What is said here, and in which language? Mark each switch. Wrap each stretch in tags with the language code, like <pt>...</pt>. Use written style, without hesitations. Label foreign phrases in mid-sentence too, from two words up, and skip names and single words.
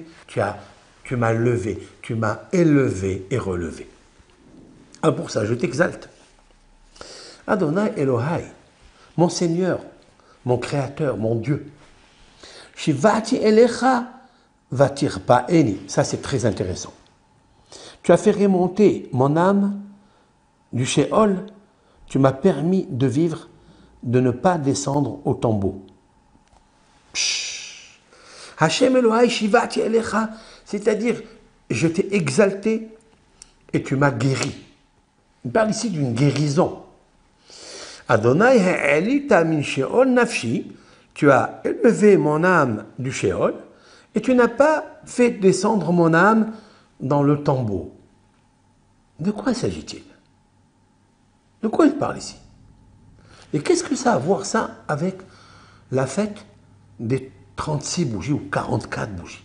<fr>Tu m'as levé, tu m'as élevé et relevé. Ah, pour ça, je t'exalte.</fr> <he>Adonai Elohai,</he> <fr>mon Seigneur, mon Créateur, mon Dieu.</fr> <he>Shivati elecha vatir pa'eni.</he> <fr>Ça, c'est très intéressant. Tu as fait remonter mon âme du Sheol. Tu m'as permis de vivre, de ne pas descendre au tombeau.</fr> <he>Hashem Elohai Shivati elecha,</he> <fr>c'est-à-dire, je t'ai exalté et tu m'as guéri. Il parle ici d'une guérison.</fr> <he>Adonai ha'elita min sheol nafshi,</he> <fr>tu as élevé mon âme du Sheol et tu n'as pas fait descendre mon âme dans le tombeau. De quoi s'agit-il? De quoi il parle ici? Et qu'est-ce que ça a à voir ça avec la fête des 36 bougies ou 44 bougies?</fr>